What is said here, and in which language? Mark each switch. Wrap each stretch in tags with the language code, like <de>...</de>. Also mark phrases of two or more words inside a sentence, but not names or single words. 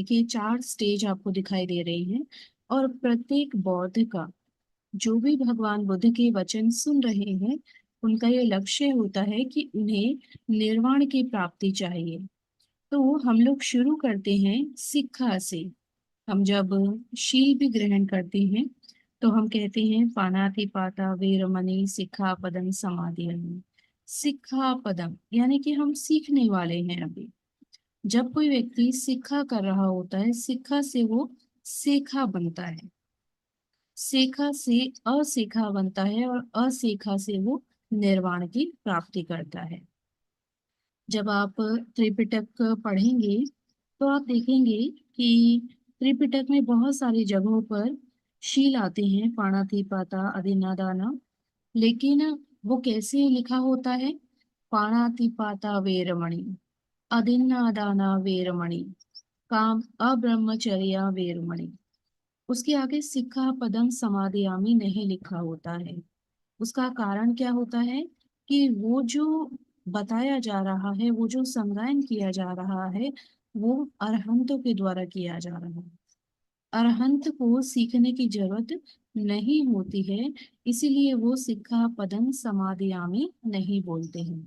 <hi>देखिए 4 स्टेज आपको दिखाई दे रहे हैं और प्रत्येक बौद्ध का, जो भी भगवान बुद्ध के वचन सुन रहे हैं, उनका ये लक्ष्य होता है कि उन्हें निर्वाण की प्राप्ति चाहिए। तो हम लोग शुरू करते हैं शिक्षा से। हम जब शील भी ग्रहण करते हैं तो हम कहते हैं</hi> <pi>पानातिपाता वेरमणि सिक्खापदं समादियामि।</pi> <hi>सिक्खापदम यानी कि हम सीखने वाले हैं अभी। जब कोई व्यक्ति शिक्षा कर रहा होता है, शिक्षा से वो सेखा बनता है, सेखा से असेखा बनता है और असेखा से वो निर्वाण की प्राप्ति करता है। जब आप त्रिपिटक पढ़ेंगे तो आप देखेंगे कि त्रिपिटक में बहुत सारी जगहों पर शील आते हैं,</hi> <pi>पाणातिपाता अदिन्नादाना,</pi> <hi>लेकिन वो कैसे लिखा होता है?</hi> <pi>पाणातिपाता वेरमणि, अदिन्नादाना वेरमणि, काम अब्रह्मचर्या वेरमणि।</pi> <hi>उसके आगे</hi> <pi>सिक्खा पदम समादियामी</pi> <hi>नहीं लिखा होता है। उसका कारण क्या होता है कि वो जो बताया जा रहा है, वो जो संगायन किया जा रहा है, वो अरहंतों के द्वारा किया जा रहा है। अरहंत को सीखने की जरूरत नहीं होती है, इसीलिए वो</hi> <pi>सिक्खा पदम समादियामी</pi> <hi>नहीं बोलते हैं।</hi>